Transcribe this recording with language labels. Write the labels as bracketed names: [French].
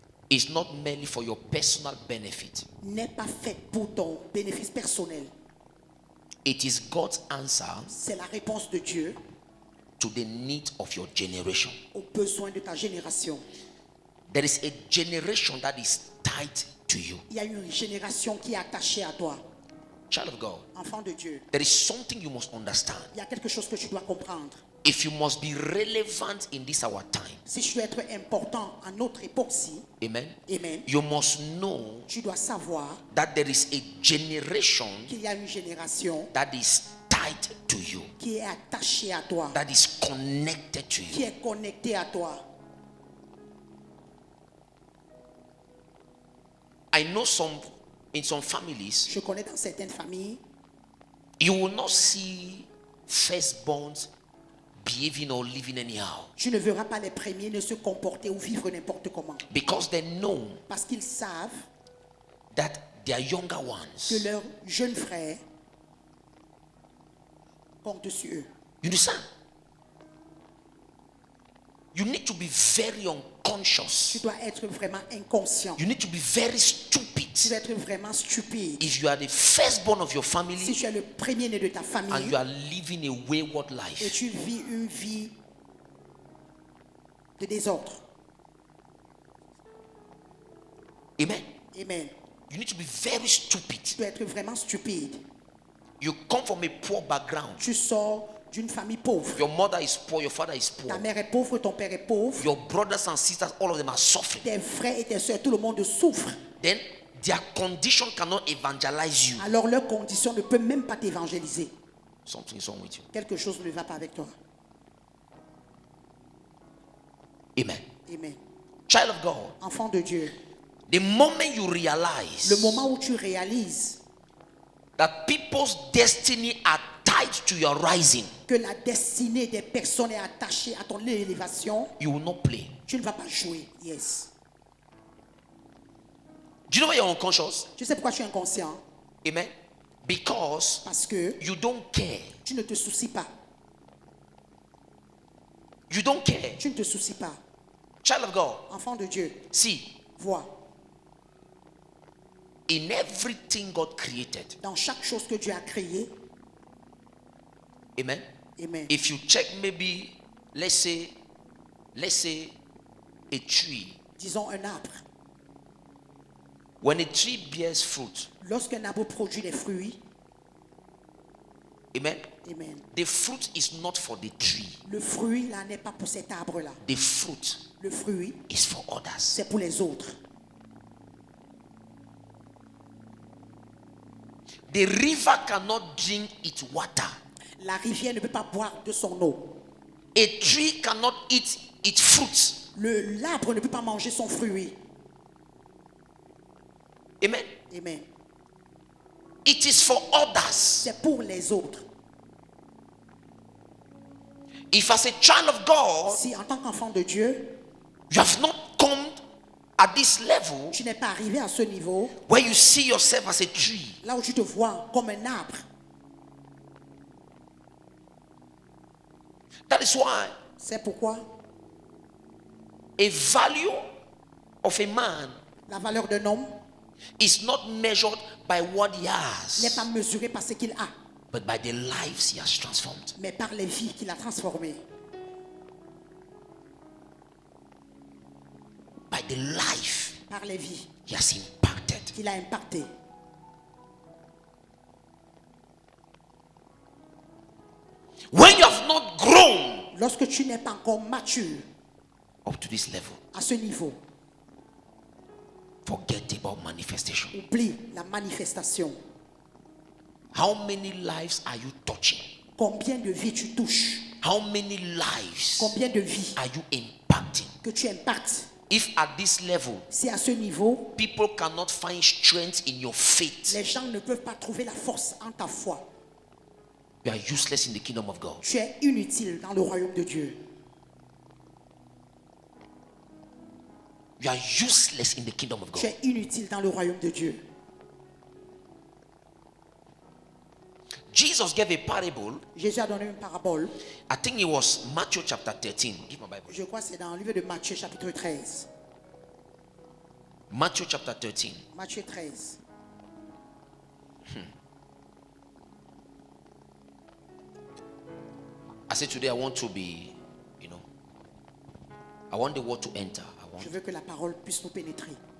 [English] is not merely for your personal benefit. [French] n'est pas faite pour ton bénéfice personnel. [English] It is God's answer [French] C'est la réponse de Dieu [English] to the need of your generation. [French] aux besoins de ta génération. [English] There is a generation that is tied to you. [French] Il y a une génération qui est attachée à toi. [English] Child of God, [French] Enfant de Dieu, [English] there is something you must understand. [French] il y a quelque chose que tu dois comprendre. [English] If you must be relevant in this our time, [French] Si tu dois être important à notre époque-ci, [English] amen, [French] amen, [English] you must know [French] tu dois savoir [English] that there is a generation [French] qu'il y a une génération [English] that is tied to you, [French] qui est attachée à toi, [English] that is connected to [French] qui [English] you. [French] est connectée à toi. [English] I know in some families, [French] Je connais dans certaines familles, [English] you will not see firstborns behaving or living anyhow, [French] tu ne verras pas les premiers ne se comporter ou vivre n'importe comment. [English] because they know [French] Parce qu'ils savent [English] that their younger [French] que [English] ones, [French] leurs jeunes frères comptent sur eux. [English] you understand? You need to be very [French] Tu [English] unconscious. [French] dois être vraiment inconscient. [English] You need to be very stupid [French] Tu dois être vraiment stupide. [English] if you are the firstborn of your [French] Si [English] family [French] tu es le premier-né de ta [English] and [French] famille [English] you are living a wayward [French] et [English] life. [French] tu vis une vie de désordre. [English] Amen. [French] Amen. [English] You need to be very stupid. [French] Tu dois être vraiment stupide. [English] You come from a poor background. [French] Tu sors d'une famille pauvre. [English] Your mother is poor, your father is [French] Ta [English] poor. [French] mère est pauvre, ton père est pauvre. [English] Your brothers and sisters, all of them are suffering. [French] Tes frères et tes soeurs, tout le monde souffre. [English] Then their condition cannot evangelize you. [French] Alors leur condition ne peut même pas t'évangéliser. [English] Something is wrong with you. [French] Quelque chose ne va pas avec toi. [English] Amen. [French] Amen. [English] Child of God, [French] Enfant de Dieu, [English] the moment you realize [French] le moment où tu réalises [English] that people's destiny are tied to your rising, [French] que la destinée des personnes est attachée à ton élévation, [English] you will not play. [French] tu ne vas pas jouer. [English] Yes. Do you know why you're unconscious? [French] Tu sais pourquoi tu es inconscient? [English] Amen. Because [French] Parce que [English] you don't care. [French] tu ne te soucies pas. [English] You don't care. [French] Tu ne te soucies pas. [English] Child of God, [French] Enfant de Dieu, [English] see, [French] vois, [English] in everything God created, [French] dans chaque chose que Dieu a créée, [English] amen. [French] amen. [English] If you check maybe, let's say a tree. [French] Disons un arbre. [English] When a tree bears fruit, [French] Lorsqu'un arbre produit des fruits, [English] amen, [French] amen. [English] the fruit is not for the tree. [French] Le fruit là n'est pas pour cet arbre-là. [English] The fruit [French] Le fruit, [English] is for others. [French] c'est pour les autres. [English] The river cannot drink its water. [French] La rivière ne peut pas boire de son eau. [English] A tree cannot eat its fruits. [French] L'arbre ne peut pas manger son fruit. [English] Amen. [French] Amen. [English] It is for others. [French] C'est pour les autres. [English] If as a child of God, [French] Si en tant qu'enfant de Dieu, [English] you have not come at this level [French] tu n'es pas arrivé à ce niveau, [English] where you see yourself as a tree, [French] là où tu te vois comme un arbre, [English] that is why [French] c'est pourquoi [English] a value of a man [French] la valeur d'un homme [English] is not measured by what he [French] n'est [English] has, [French] pas mesurée par ce qu'il a, [English] but by the lives he has transformed. [French] mais par les vies qu'il a transformées. [English] By the life [French] Par les vies [English] he has impacted. [French] qu'il a impactées. [English] When you have not grown [French] Lorsque tu n'es pas encore mature [English] up to this level, [French] à ce niveau, [English] forget about manifestation. [French] oublie la manifestation. [English] How many lives are you touching? [French] Combien de vies tu touches? [English] How many lives [French] Combien de vies [English] are you impacting? [French] que tu impactes? [English] If at this level, [French] Si à ce niveau, [English] people cannot find strength in your faith, [French] les gens ne peuvent pas trouver la force en ta foi, [English] you are useless in the kingdom of God. [French] tu es inutile dans le royaume de Dieu. [English] You are useless in the kingdom of [French] Tu [English] God. [French] es inutile dans le royaume de Dieu. [English] Jesus gave a parable. [French] Jésus a donné une parabole. [English] I think it was Matthew chapter 13. Give my Bible. [French] Je crois que c'est dans le livre de Matthieu chapitre 13. [English] Matthew chapter 13. [French] Matthieu 13. [English] I said today I want to be, I want the word to enter. [French] Je veux que la parole puisse nous pénétrer.